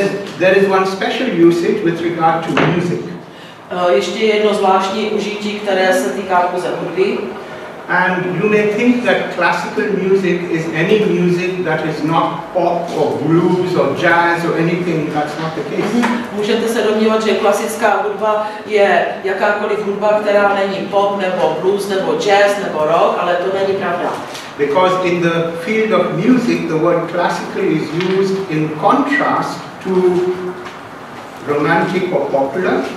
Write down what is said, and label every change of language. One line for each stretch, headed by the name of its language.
English: And there is one special usage with regard to music.
Czech: Ještě jedno zvláštní užití, které se týká pouze hudby.
English: And you may think that classical music is any music that is not pop or blues or jazz or anything. That's not the case.
Czech: Můžete se domnívat, že klasická hudba je jakákoliv hudba, která není pop nebo blues nebo jazz nebo rock, ale to není pravda.
English: Because in the field of music, the word classical is used in contrast to romantic or popular.